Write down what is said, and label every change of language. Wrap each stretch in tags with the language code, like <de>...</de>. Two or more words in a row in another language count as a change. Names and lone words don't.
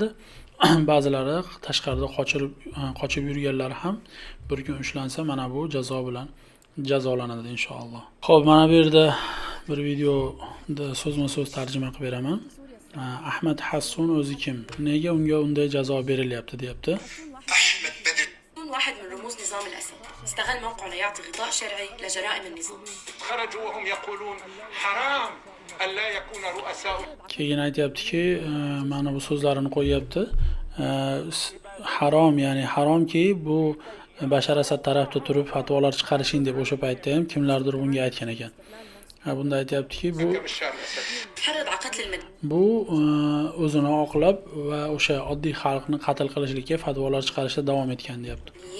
<uz>Ba'zilari tashqarida qochib yurganlar ham bir kun ushlansa, mana bu jazo bilan jazolanadi inshaalloh. Xo'p, mana bu yerda bir videoda so'zma-so'z tarjima qilib beraman. Ahmad Hassun o'zi kim? Nega unga unday jazo berilyapti deyapti.</uz> <ar>أحمد بدر واحد من رموز نظام الأسد استغل موقعه ليعطي غطاء شرعي لجرائم النظام. خرجوا وهم يقولون حرام ألا يكون رؤساء.</ar> <uz>Keyin aytayaptiki, mana bu so'zlarini qo'yapti. Harom, ya'ni haromki bu Bashar Asad tarafda turib fatvolar chiqarishing deb o'sha paytda ham kimlardir bunga aytgan ekan. Bunda aytayaptiki, bu o'zini oqlab va o'sha oddiy xalqni qatl qilishlikka fatvolar chiqarishda davom etgan deyapti.</uz>